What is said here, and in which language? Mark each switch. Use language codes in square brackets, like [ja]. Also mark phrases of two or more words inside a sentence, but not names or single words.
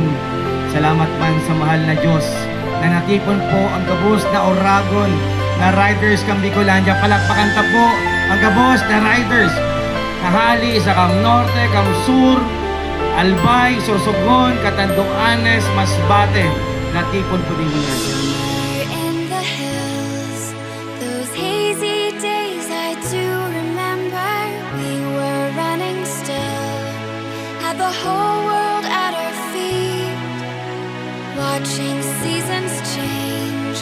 [bik] Salamat man sa mahal na Diyos na natipon po ang gabos na Oragon na riders kang Bicolandia. Palakpakan ta po ang gabos na riders. Nahali sa Cam Norte, Cam Sur, Albay, Sorsogon, Catanduanes, Masbate. Natipon po din yan. [en] The whole world at our feet, watching seasons change.